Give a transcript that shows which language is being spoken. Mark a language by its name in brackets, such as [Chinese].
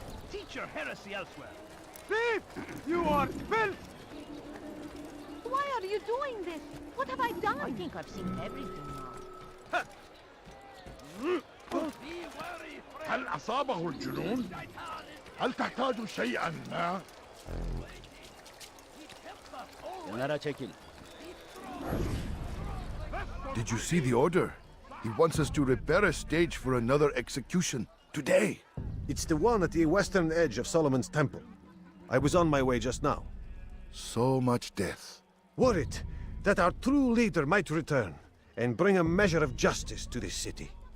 [English] Teach your heresy elsewhere. Thief! You are filth! Why are you doing this? What have I done? I think I've seen everything now. [Arabic] هل أصابه الجنون؟ هل تحتاج شيئا ما؟ [English] Did you see the order? He wants us to repair a stage for another execution. Today! It's the one at the western edge of Solomon's Temple. I was on my way just now. So much death. Worried that our true leader might return and bring a measure of justice to this city.